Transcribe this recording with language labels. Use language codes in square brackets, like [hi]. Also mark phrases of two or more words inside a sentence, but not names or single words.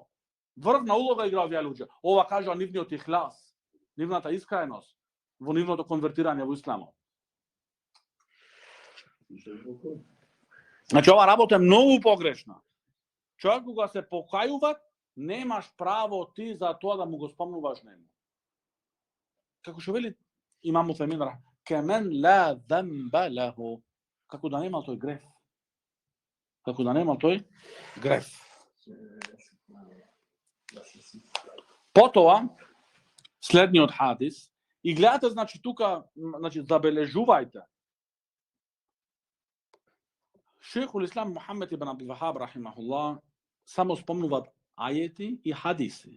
[mk] Врвна улога играа овие луѓе. Ова кажа нивниот ихлас, нивната искреност во нивното конвертирање во исламот. Значи, ова работа е многу погрешна. Човек кога се покајува, немаш право ти за тоа да му го спомнуваш нему. Како што вели имам Усемин [ar] كمن لا ذنب له, [mk] како да немал тој греф. Како да немал тој греф. Потоа, следниот хадис, и гледате, значи, тука, значи, забележувајте, Шейхул Ислам Мухаммед ибн Абдул Вахаб рахимахуллах само спомнуваат ајети и хадиси.